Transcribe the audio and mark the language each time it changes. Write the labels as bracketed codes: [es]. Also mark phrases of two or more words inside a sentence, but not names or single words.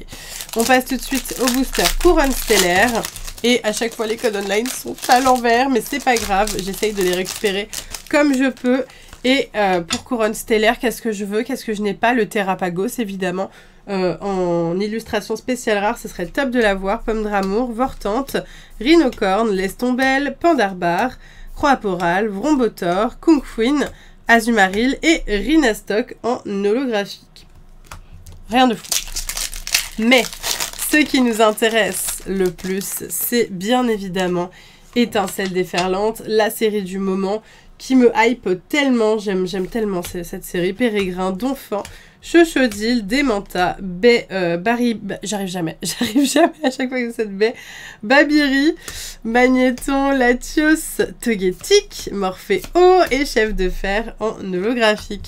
[fr] On passe tout de suite au booster Couronne Stellaire. Et à chaque fois les codes online sont à l'envers, mais c'est pas grave, j'essaye de les récupérer comme je peux. Et pour Couronne Stellaire, qu'est-ce que je veux, qu'est-ce que je n'ai pas? Le Terrapagos évidemment, en illustration spéciale rare, ce serait top de l'avoir. Pomme d'Amour, Vortante, Rhinocorne, Lestombelle, Pandarbar, Croaporal, Vrombotor, Kunquin, Azumaril et Rhinastock en holographique. Rien de fou. Mais ce qui nous intéresse le plus, c'est bien évidemment Étincelle Déferlante, la série du moment qui me hype tellement, j'aime tellement cette série. Pérégrin, Donphan, Chochodile, Démenta, j'arrive jamais à chaque fois que cette baie, Babiri, Magnéton, Latios, Togetic, Morphéo et Chef de Fer en holographique.